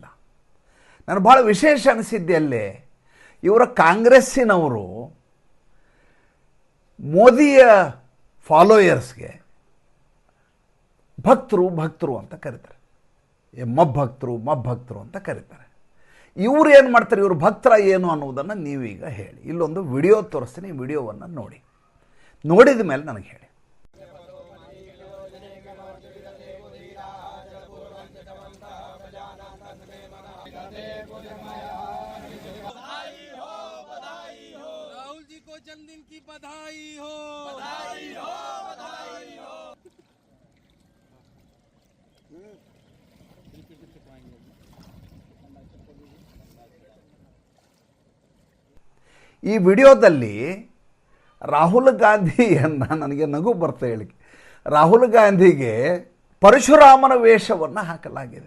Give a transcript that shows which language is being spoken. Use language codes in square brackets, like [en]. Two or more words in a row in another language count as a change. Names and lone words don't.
[kn] ನಾನು ಭಾಳ ವಿಶೇಷ ಅನಿಸಿದ್ದೆಲ್ಲೇ ಇವರ ಕಾಂಗ್ರೆಸ್ಸಿನವರು ಮೋದಿಯ ಫಾಲೋಯರ್ಸ್ಗೆ ಭಕ್ತರು ಅಂತ ಕರೀತಾರೆ. ಮಬ್ಬಕ್ತರು ಅಂತ ಕರೀತಾರೆ. ಇವರು ಏನು ಮಾಡ್ತಾರೆ, ಇವರು ಭಕ್ತರ ಏನು ಅನ್ನೋದನ್ನು ನೀವೀಗ ಹೇಳಿ. ಇಲ್ಲೊಂದು ವಿಡಿಯೋ ತೋರಿಸ್ತೀನಿ, ವಿಡಿಯೋವನ್ನು ನೋಡಿ. ನೋಡಿದ ಮೇಲೆ ನನಗೆ ಹೇಳಿ. [hi] राहुल जी को जन्मदिन की बधाई हो, बधाई हो, बधाई हो। [kn] ಈ ವಿಡಿಯೋದಲ್ಲಿ ರಾಹುಲ್ ಗಾಂಧಿಯನ್ನು, ನನಗೆ ನಗು ಬರ್ತಾ ಹೇಳಿ, ರಾಹುಲ್ ಗಾಂಧಿಗೆ ಪರಶುರಾಮನ ವೇಷವನ್ನು ಹಾಕಲಾಗಿದೆ.